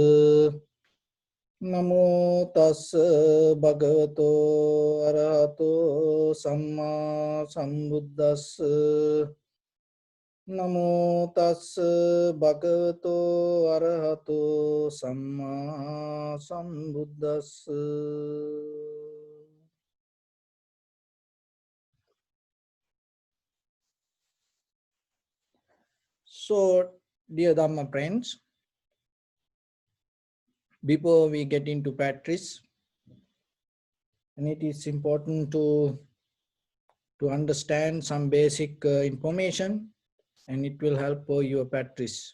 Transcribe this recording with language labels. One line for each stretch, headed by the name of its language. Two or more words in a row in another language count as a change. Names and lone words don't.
Pali: Namo tassa bhagavato arahato samma sambuddhassa. Namo tassa bhagavato arahato samma sambuddhassa.
English: So, dear Dhamma friends, before we get into practice, and it is important to understand some basic information, and it will help for your practice.